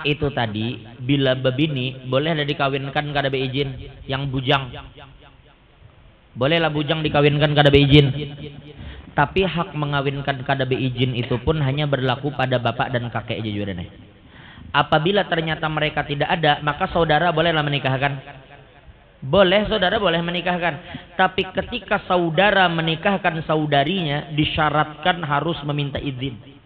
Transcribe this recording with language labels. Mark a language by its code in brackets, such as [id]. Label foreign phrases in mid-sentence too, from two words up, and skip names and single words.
[bjn] itu tadi bila bebini boleh dikawinkan kada beizin yang bujang. Bolehlah bujang dikawinkan kada beizin. [id] Tapi hak mengawinkan kada beizin itu pun hanya berlaku pada bapak dan kakek aja juga nih. Apabila ternyata mereka tidak ada, maka saudara bolehlah menikahkan. Boleh, saudara boleh menikahkan. Tapi ketika saudara menikahkan saudarinya, disyaratkan harus meminta izin.